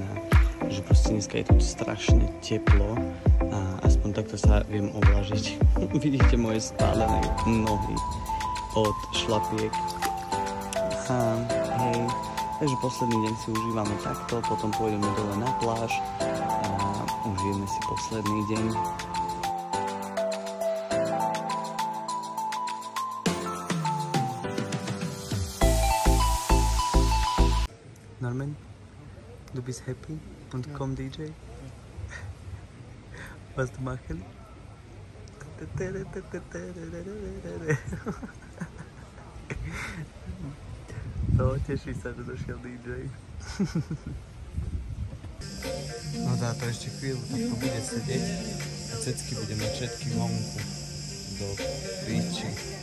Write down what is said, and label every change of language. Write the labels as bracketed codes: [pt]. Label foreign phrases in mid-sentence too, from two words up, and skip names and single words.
[sk] Že proste dneska je tu strašne teplo a aspoň takto sa viem oblažiť. Vidíte moje spálené nohy od šlapiek. Hej. Takže posledný deň si užívame takto, potom pôjdeme dole na pláž a užijeme si posledný deň. [de] Norman, du bist happy und komm DJ? Was du machen? [sk] No, teší sa, že došiel DJ. No dá to ešte chvíľu, tak to bude sedieť a cecky bude mať všetky vonku do píči.